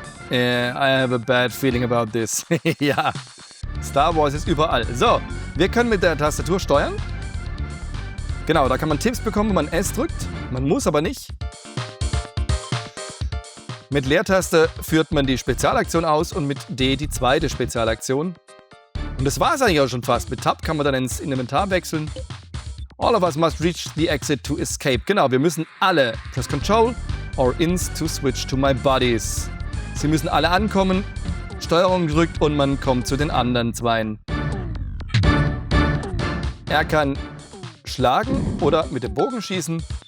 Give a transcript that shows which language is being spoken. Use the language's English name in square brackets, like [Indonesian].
[English] I have a bad feeling about this. [German] Ja, Star Wars ist überall. So, wir können mit der Tastatur steuern. Genau, da kann man Tipps bekommen, wenn man S drückt. Man muss aber nicht. Mit Leertaste führt man die Spezialaktion aus und mit D die zweite Spezialaktion. Und das war es eigentlich auch schon fast. Mit Tab kann man dann ins Inventar wechseln. [English] All of us must reach the exit to escape. [German] Genau, wir müssen alle. [English] Press Control or Ins to switch to my buddies. [German] Sie müssen alle ankommen. Steuerung gedrückt und man kommt zu den anderen Zweien. Er kann schlagen oder mit dem Bogen schießen.